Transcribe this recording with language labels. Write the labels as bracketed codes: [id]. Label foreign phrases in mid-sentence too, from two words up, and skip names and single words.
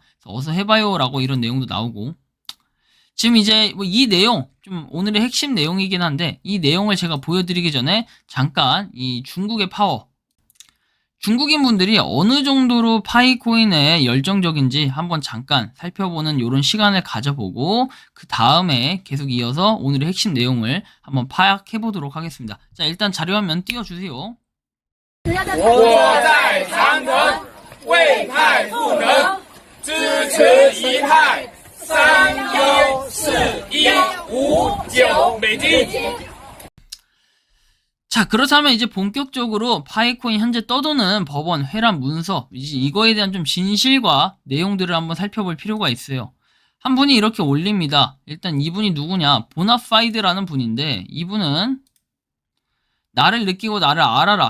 [ko] 그래서 어서 해봐요 라고 이런 내용도 나오고 지금 이제 뭐 이 내용 좀 오늘의 핵심 내용이긴 한데 이 내용을 제가 보여드리기 전에 잠깐 이 중국의 파워 중국인 분들이 어느 정도로 파이코인에 열정적인지 한번 잠깐 살펴보는 이런 시간을 가져보고 그 다음에 계속 이어서 오늘의 핵심 내용을 한번 파악해 보도록 하겠습니다. 자, 일단 자료화면 띄워주세요. [zh] 我在长城为派赋能，支持一派314159美金。 [ko] 자, 그렇다면 이제 본격적으로 파이코인 현재 떠도는 법원 회람 문서 이거에 대한 좀 진실과 내용들을 한번 살펴볼 필요가 있어요. 한 분이 이렇게 올립니다. 일단 이분이 누구냐? 보나파이드라는 분인데 이분은 나를 느끼고 나를 알아라.